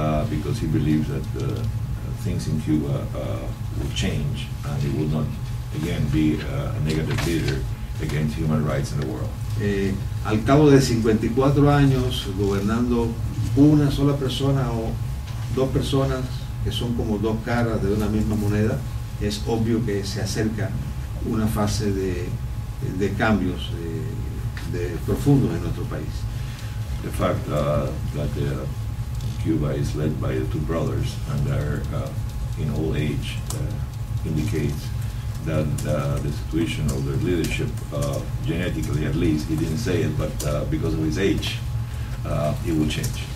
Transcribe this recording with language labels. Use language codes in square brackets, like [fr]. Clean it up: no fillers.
[en] Because he believes that things in Cuba will change and it will not again be a negative leader against human rights in the world. [es] Al cabo de 54 años gobernando una sola persona o dos personas que son como dos caras de una misma moneda, es obvio que se acerca una fase de cambios profundos en nuestro país. [en] The fact that Cuba is led by the two brothers and they're in old age indicates that the situation of their leadership, genetically at least, he didn't say it, but because of his age, it will change.